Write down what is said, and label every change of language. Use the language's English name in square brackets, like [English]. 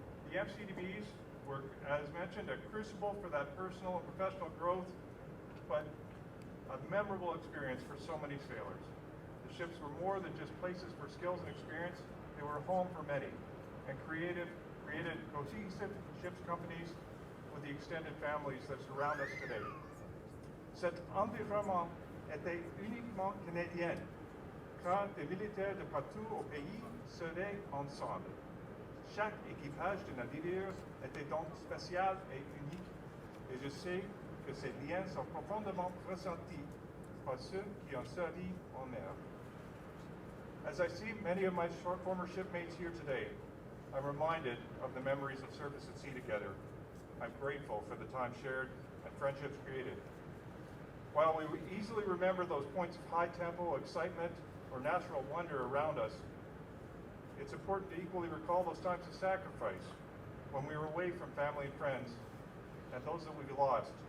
[English] The MCDVs were, as mentioned, a crucible for that personal and professional growth, but a memorable experience for so many sailors. The ships were more than just places for skills and experience, they were a home for many, and created cohesive ships companies with the extended families that surround us today. [French] Cet environnement était uniquement canadien, car des militaires de partout au pays seraient ensemble. Chaque équipage de navire était donc spécial et unique, et je sais que ces liens sont profondément ressentis par ceux qui ont servi en mer. [English] As I see many of my former shipmates here today, I'm reminded of the memories of service at sea together. I'm grateful for the time shared and friendships created. While we easily remember those points of high tempo, excitement, or natural wonder around us, it's important to equally recall those times of sacrifice when we were away from family and friends, and those that we've lost.